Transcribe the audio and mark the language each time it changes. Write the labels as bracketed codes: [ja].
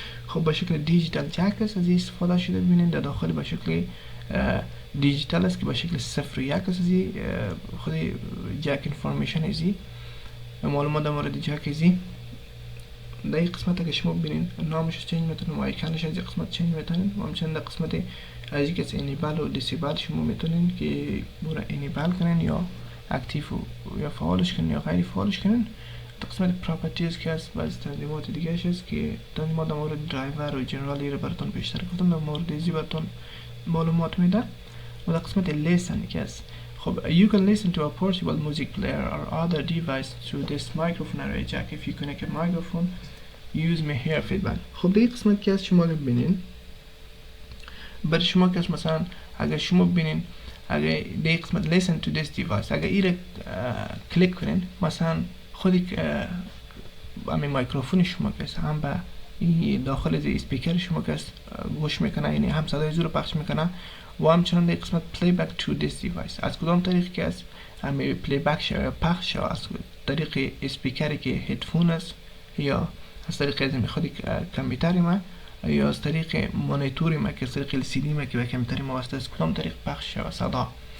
[fa] خب به شکل دیجیتال جک است از این استفاده شده. ببینید در داخل به شکل دیجیتال است که به شکل 0 و 1 است. از خود جک انفورمیشن ازی معلومات در مورد جک ازی در این قسمت اگه شما ببینید نامش چنج میتونید و ایکانش از این قسمت چنج میتونید و همچنین در قسمت از این که انیبل و دیسیبل شما میتونید که برو انیبل کنین یا اکتیو یا فعالش کنین یا غیر فعالش کنین. در قسمت پراپرتیز که هست بعضی تنظیمات دیگه هست که تنظیمات در مورد درایور و جنرالی رو براتون بیشتر گفتم، در مورد ازی براتون معلومات میده. و در قسمت لیسن که هست خب [en] you can listen to a portable music player or other device through this microphone array jack if you connect a microphone use me hear feedback. [fa] خب در این قسمت که هست شما ببینین برای شما که مثلا اگر شما ببینین اگر در این قسمت [en] listen to this device [fa] اگر این کلیک کنین مثلا خودی همین میکروفون شما که هم به داخل از اسپیکر شما که گوش میکنه، یعنی هم صدای زور پخش میکنه و همچنان در قسمت [en] playback to this device [fa] از کدام طریق که است همین playback شده پخش شده از طریق اسپیکری که هدفون است یا از طریق از خود کامپیوتر ما یا از طریق مانیتوری ما که از طریق LCD ما که به کامپیوتر ما واسطه از کدام طریق پخش شده صدا.